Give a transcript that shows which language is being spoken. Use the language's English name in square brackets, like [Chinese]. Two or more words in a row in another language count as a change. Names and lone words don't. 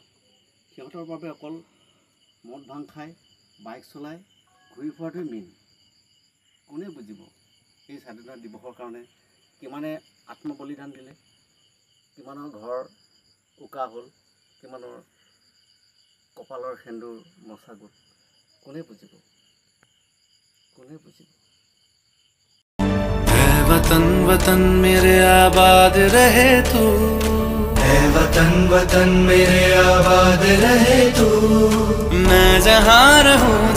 [Assamese] সিহঁতৰ বাবে অকল মদ ভাং খাই বাইক চলাই ঘূৰি ফুৰাটোৱে মেইন কোনে বুজিব এই স্বাধীনতা দিৱসৰ কাৰণে কিমানে আত্মবলিদান দিলে কিমানৰ ঘৰ উকা হ'ল কিমানৰ কপালৰ সেন্দুৰ মচা গোট কোনে বুজিব [Hindi] वतन वतन मेरे आबाद रहे तू है वतन वतन मेरे आबाद रहे तू मैं जहाँ रहूं